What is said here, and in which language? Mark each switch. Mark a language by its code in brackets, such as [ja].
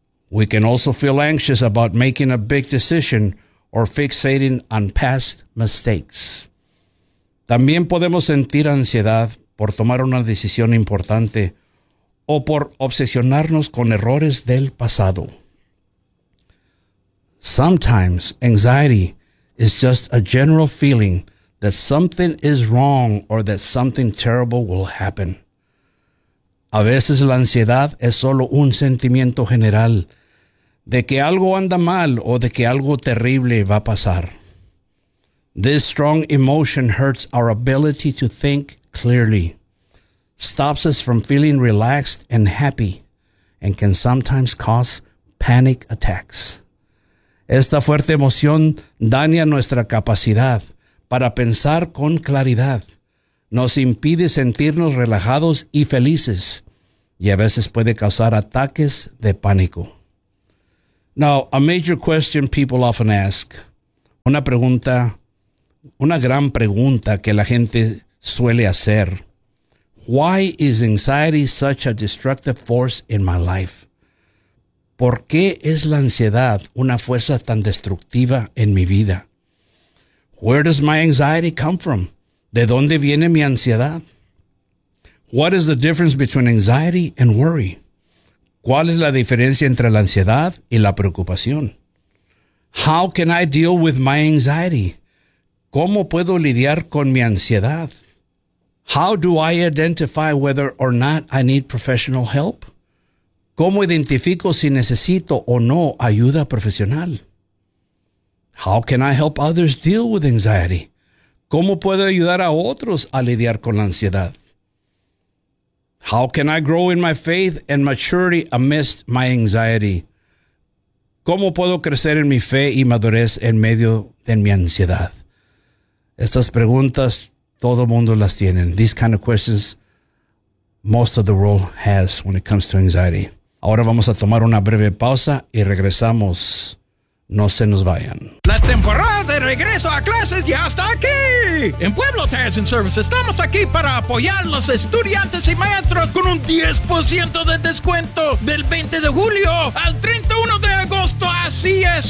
[en] We can also feel anxious about making a big decision or fixating on past mistakes. [es] También podemos sentir ansiedad por tomar una decisión importante o por obsesionarnos con errores del pasado. [en] Sometimes anxiety is just a general feeling that something is wrong or that something terrible will happen. [es] A veces la ansiedad es solo un sentimiento general de que algo anda mal o de que algo terrible va a pasar. [en] This strong emotion hurts our ability to think clearly, stops us from feeling relaxed and happy, and can sometimes cause panic attacks. [es] Esta fuerte emoción daña nuestra capacidad para pensar con claridad, nos impide sentirnos relajados y felices, y a veces puede causar ataques de pánico. [en] Now, a major question people often ask, [es] Una pregunta, una gran pregunta que la gente suele hacer. [en] Why is anxiety such a destructive force in my life? [es] ¿Por qué es la ansiedad una fuerza tan destructiva en mi vida? [en] Where does my anxiety come from? [es] ¿De dónde viene mi ansiedad? [en] What is the difference between anxiety and worry? [es] ¿Cuál es la diferencia entre la ansiedad y la preocupación? [en] How can I deal with my anxiety? [es] ¿Cómo puedo lidiar con mi ansiedad? [en] How do I identify whether or not I need professional help? [es] ¿Cómo identifico si necesito o no ayuda profesional? [en] How can I help others deal with anxiety? [es] ¿Cómo puedo ayudar a otros a lidiar con la ansiedad? [en] How can I grow in my faith and maturity amidst my anxiety? [es] ¿Cómo puedo crecer en mi fe y madurez en medio de mi ansiedad? Estas preguntas todo mundo las tiene. [en] These kind of questions most of the world has when it comes to anxiety. [es] Ahora vamos a tomar una breve pausa y regresamos. No se nos vayan. La temporada de regreso a clases ya está aquí. En Pueblo Tires and Service estamos aquí para apoyar a los estudiantes y maestros con un 10% de descuento del 20 de julio al 31 de agosto. Así es.